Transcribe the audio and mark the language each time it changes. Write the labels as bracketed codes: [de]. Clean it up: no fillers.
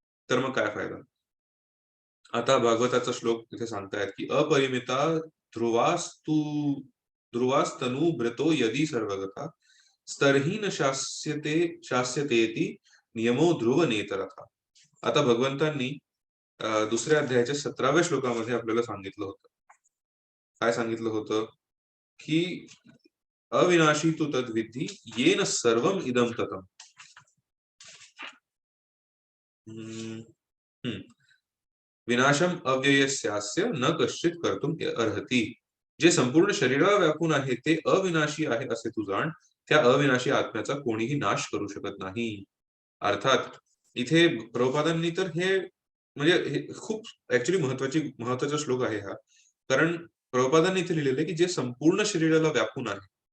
[mr] तर मग काय फायदा? आता भागवताचा श्लोक तिथे सांगतायत की [sa] अपरिमिता ध्रुवास्तु ध्रुवास्तनूभृतो यदि सर्वगता स्तरहीन शास्यतेति नियमो ध्रुव नेतरथा. [mr] आता भगवंतांनी दुसऱ्या अध्यायाच्या 17व्या श्लोकामध्ये आपल्याला सांगितलं होतं. काय सांगितलं होतं? [sa] की अविनाशी तु तद्विद्धि येन सर्वम इदम ततम. विनाशम अव्ययस्यास्य न कश्चित कर्तुम अर्हति. [mr] जे संपूर्ण शरीराला व्यापून आहे ते अविनाशी आहे असे तू जाण. त्या अविनाशी आत्म्याचा कोणीही नाश करू शकत नाही. अर्थात इथे प्रभुपादांनी तर हे म्हणजे हे खूप ऍक्च्युली महत्वाचा श्लोक आहे हा. कारण प्रभुपादांनी इथे लिहिलेलं आहे की जे संपूर्ण शरीराला व्यापून आहे.